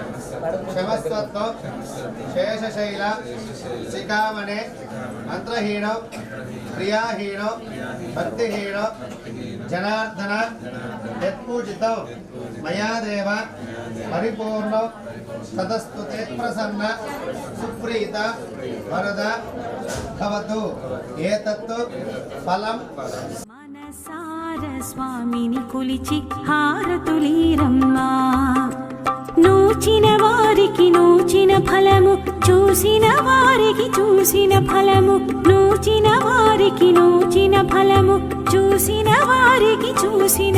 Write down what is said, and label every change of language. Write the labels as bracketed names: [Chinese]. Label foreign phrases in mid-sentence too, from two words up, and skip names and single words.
[Sanskrit] शेषशैल शिखामणे मंत्रहीनो प्रियाहीनो भक्तिहीनो जनार्दन यत्पूजितो मया देव परिपूर्ण तदस्तुते प्रसन्न सुप्रीत वरद भवतु एतत्तु फलं [Telugu] మనసార స్వామిని కొలిచి హారతులీరమ్మా నూచిన వారికి నూచిన ఫలము చూసిన వారికి చూసిన ఫలము నూచిన వారికి నూచిన ఫలము చూసిన వారికి చూసిన